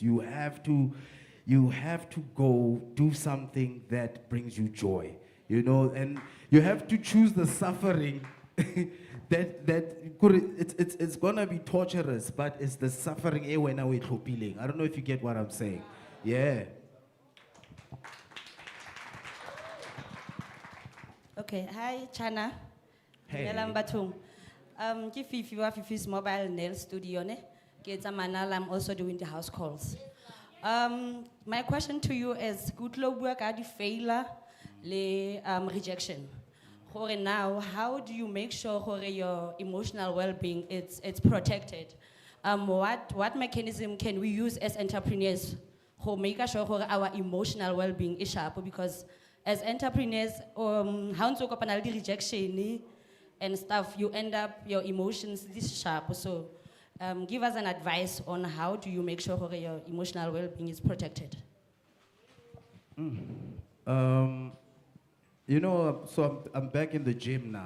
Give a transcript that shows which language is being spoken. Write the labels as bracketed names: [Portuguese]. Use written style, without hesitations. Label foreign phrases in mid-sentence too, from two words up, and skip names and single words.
[English] You have to go do something that brings you joy, you know, and you have to choose the suffering it's gonna be torturous, but it's the suffering. I don't know if you get what I'm saying. Yeah. Okay, hi, Chana. Hey. [Southern Sotho] Dumelang bathong. Ke Fifi wa Fifi's Mobile Nail Studio ne. Ke etsa manala, [English] I'm also doing the house calls. My question to you is, good [Southern Sotho] lo bua ka di failure le rejection. [English] Hore now, how do you make sure hore your emotional well-being it's protected? What mechanism can we use as entrepreneurs who make sure hore our emotional well-being is sharp? Because as entrepreneurs, how to [Southern Sotho] kopana le [English] rejection and stuff, you end up your emotions this sharp. So give us an advice on how do you make sure hore your emotional well-being is protected. You know, so I'm back in the gym now.